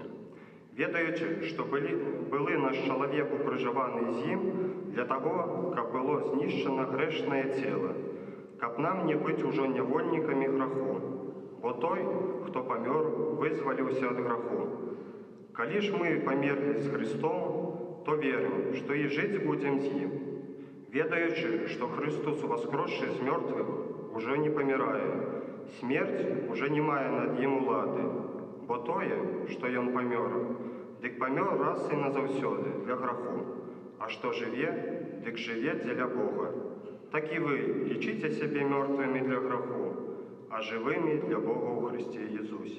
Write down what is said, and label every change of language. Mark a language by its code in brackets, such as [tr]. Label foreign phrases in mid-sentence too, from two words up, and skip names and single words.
[uk] Ведаючи, що були наш чоловік уприжований з Ним для того, каб було знищено грешне тіло, каб нам не бути уже невольниками греху, бо той, хто помер, визволився від греху. Коли ж ми померли з Христом, то віримо, що і жити будемо з Ним, ведаючи, що Христос, воскресший з мертвих, уже не помирає. [be] Смерць уже не мае над ім улады, бо тое, што ён памёр, дык памёр раз і назаўсёды для граху, а што жыве, дык жыве дзеля Бога. Так і вы лічыце сябе мёртвымі для граху, а жывымі для Бога ў Хрысце Езусе.